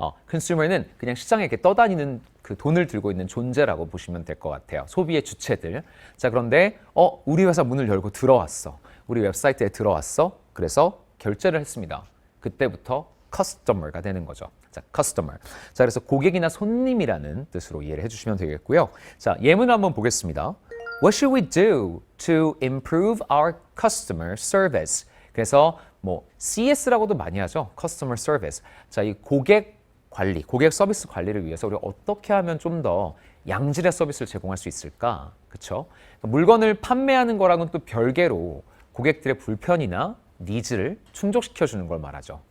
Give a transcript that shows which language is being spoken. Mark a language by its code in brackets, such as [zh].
[ko] consumer는 그냥 시장에 이렇게 떠다니는 그 돈을 들고 있는 존재라고 보시면 될 것 같아요. 소비의 주체들. 자, 그런데 우리 회사 문을 열고 들어왔어. 우리 웹사이트에 들어왔어. 그래서 결제를 했습니다. 그때부터 customer가 되는 거죠. 자, customer. 자, 그래서 고객이나 손님이라는 뜻으로 이해를 해주시면 되겠고요. 자, 예문 한번 보겠습니다. [en] What should we do to improve our customer service? [ko] 그래서 뭐 CS라고도 많이 하죠. [en] Customer Service. [ko] 자, 이 고객 관리, 고객 서비스 관리를 위해서 우리가 어떻게 하면 좀 더 양질의 서비스를 제공할 수 있을까? 그렇죠? 물건을 판매하는 거랑은 또 별개로 고객들의 불편이나 니즈를 충족시켜 주는 걸 말하죠.